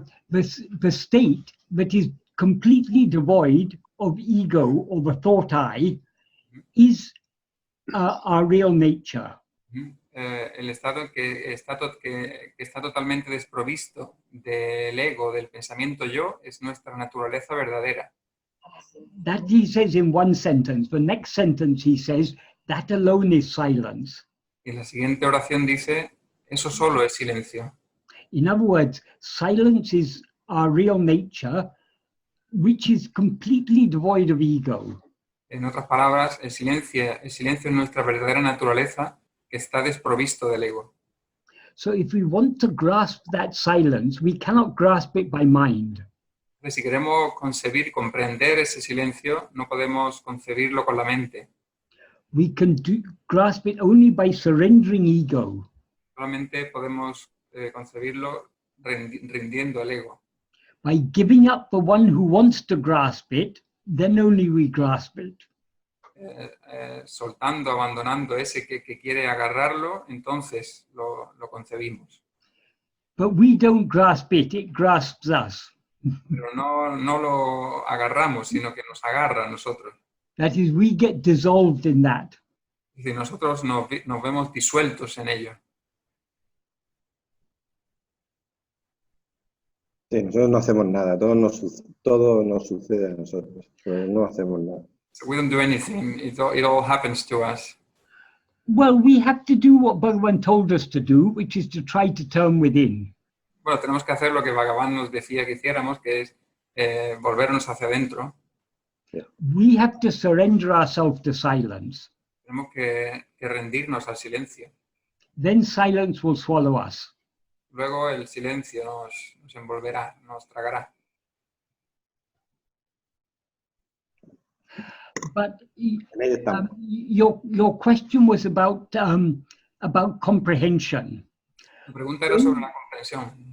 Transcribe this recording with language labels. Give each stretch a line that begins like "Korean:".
English: The state that is completely devoid of ego or the thought I is our real nature.
Spanish: El estado que está totalmente desprovisto del ego, del pensamiento yo, es nuestra naturaleza verdadera.
English: That he says in one sentence. The next sentence he says, that alone is silence.
Spanish: Y en la siguiente oración dice, eso solo es silencio.
English: In other words, silence is our real nature, which is completely devoid of ego.
Spanish: En otras palabras, el silencio es nuestra verdadera naturaleza que está desprovisto del ego.
English: So if we want to grasp that silence, we cannot grasp it by mind.
Spanish: Entonces, si queremos concebir, comprender ese silencio, no podemos concebirlo con la mente.
English: We can grasp it only by surrendering ego.
Spanish: Solamente podemos concebirlo rindiendo al ego.
English: By giving up the one who wants to grasp it, then only we grasp it.
Spanish: Soltando, abandonando ese que quiere agarrarlo, entonces lo concebimos.
English: But we don't grasp it, it grasps us.
Spanish: Pero no lo agarramos, sino que nos agarra a nosotros.
English: That is, we get dissolved in that.
Spanish: Es decir, nosotros nos vemos disueltos en ello. Sí, nosotros no hacemos nada, todo nos sucede a nosotros, pero no hacemos nada.
English: So we don't do anything, it all happens to us. Well, we have to do what Bhagavan told us to do, which is to try to turn within.
Spanish: Bueno, tenemos que hacer lo que Bhagavan nos decía que hiciéramos, que es volvernos hacia adentro.
English: We have to surrender ourselves to silence.
Spanish: Tenemos que rendirnos al silencio.
English: Then silence will swallow us.
Spanish: Luego el silencio nos envolverá, nos tragará.
English: But your question was about comprehension.
Spanish: La pregunta era sobre la comprensión.